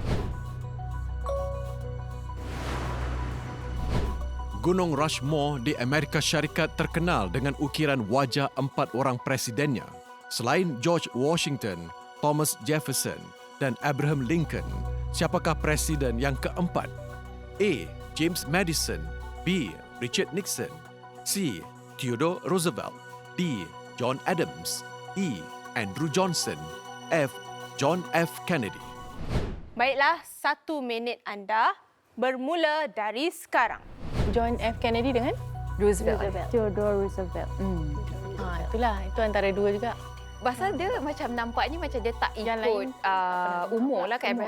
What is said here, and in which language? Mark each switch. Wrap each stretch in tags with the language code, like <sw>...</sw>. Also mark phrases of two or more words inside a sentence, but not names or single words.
<ms>Gunung Rushmore di Amerika Syarikat terkenal dengan ukiran wajah 4 orang presidennya. Selain George Washington, Thomas Jefferson dan Abraham Lincoln, siapakah presiden yang keempat? A. James Madison, B. Richard Nixon, C. Theodore Roosevelt, D. John Adams, E. Andrew Johnson, F. John F. Kennedy. Baiklah, 1 minit anda bermula dari sekarang. John F. Kennedy dengan Roosevelt. Theodore Roosevelt. Itulah, itu antara dua juga. Pasal dia macam nampaknya macam dia tak Yang ikut lain umur lah kan.</ms>